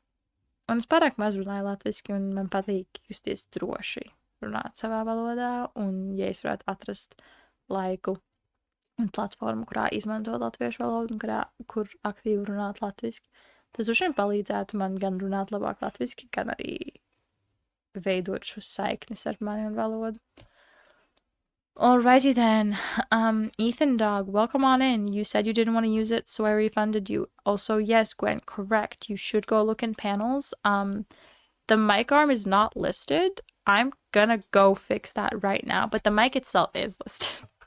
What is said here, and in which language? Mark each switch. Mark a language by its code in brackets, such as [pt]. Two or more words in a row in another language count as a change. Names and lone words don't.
[lv] Un es pārāk maz runāju latviski, un man patīk justies droši runāt savā valodā, un ja es varētu atrast laiku un platformu, kurā izmanto latviešu valodu, un kur aktīvi runāt latviski, tas droši vien palīdzētu man gan runāt labāk latviski, gan arī veidot šos saiknes ar mani un valodu. [en] Alrighty then. Ethan Dog, welcome on in. You said you didn't want to use it, so I refunded you. Also, yes, Gwen, correct. You should go look in panels. The mic arm is not listed. I'm gonna go fix that right now, but the mic itself is listed.